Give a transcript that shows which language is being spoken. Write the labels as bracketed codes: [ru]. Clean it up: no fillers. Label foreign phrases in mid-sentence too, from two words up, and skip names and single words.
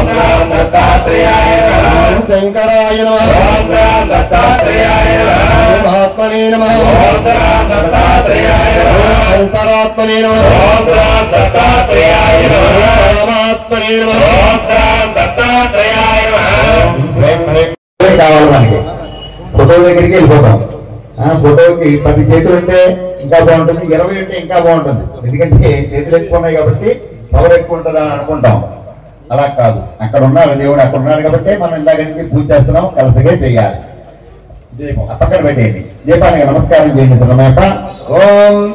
[sa] दत्तात्रेयाय नमः शंकराय नमः ओम दत्तात्रेयाय नमः महात्मने नमः ओम दत्तात्रेयाय नमः अंतरात्मने नमः ओम दत्तात्रेयाय नमः परमात्मने नमः ओम दत्तात्रेयाय नमः [te] కావాలి మనకి ఫోటో దగ్గరికి వెళ్ళిపోతాం ఫోటోకి 10 చేతులు ఉంటే ఇంకా బాగుంటుంది 20 ఉంటే ఇంకా బాగుంటుంది ఎందుకంటే చేతులు ఎక్కువ ఉన్నాయి కాబట్టి పవర్ ఎక్కువ ఉంటుంది అని అనుకుంటాం అలా కాదు అక్కడ ఉన్నాడు దేవుడు అక్కడ ఉన్నాడు కాబట్టి మనం ఇందాక నుంచి పూజ చేస్తున్నాం కలిసిగా చేయాలి పక్కన పెట్టేయండి దీపానికి నమస్కారం చేయండి సమేత ఓం